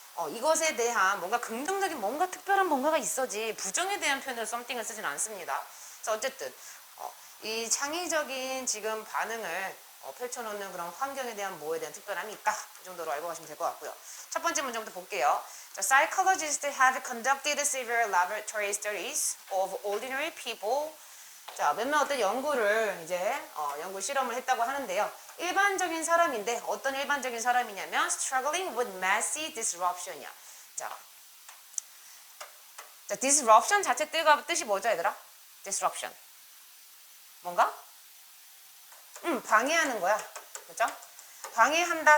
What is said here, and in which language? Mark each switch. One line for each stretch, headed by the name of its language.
Korean: 이것에 대한 뭔가 긍정적인 뭔가 특별한 뭔가가 있어지 부정에 대한 표현으로 something을 쓰진 않습니다. 그래서 어쨌든 이 창의적인 지금 반응을 펼쳐놓는 그런 환경에 대한 뭐에 대한 특별함이 있다. 이 정도로 알고 가시면 될 것 같고요. 첫 번째 문제부터 볼게요.
English: 자, psychologists have conducted several laboratory studies of ordinary people.
Korean: 자, 몇몇 어떤 연구를 이제 연구 실험을 했다고 하는데요. 일반적인 사람인데 어떤 일반적인 사람이냐면
English: struggling with massive disruption
Korean: 이야. 자, disruption 자체 뜻이 뭐죠, 얘들아? disruption. 뭔가? 방해하는 거야. 그죠? 방해한다.